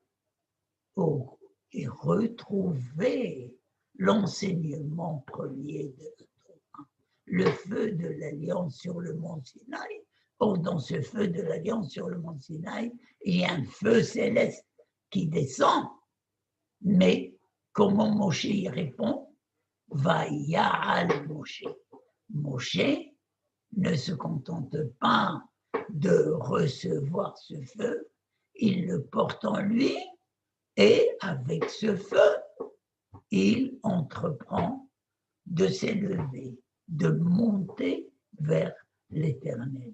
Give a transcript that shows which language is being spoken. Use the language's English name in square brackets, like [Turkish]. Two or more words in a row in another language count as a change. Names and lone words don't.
[French] retrouver l'enseignement premier de la Torah, le feu de l'alliance sur le mont Sinaï. Or, dans ce feu de l'alliance sur le mont Sinaï, il y a un feu céleste qui descend, mais comment Moshe y répond? [Hebrew] ויעל משה. [French] Moshe ne se contente pas de recevoir ce feu, il le porte en lui et avec ce feu, il entreprend de s'élever, de monter vers l'Éternel.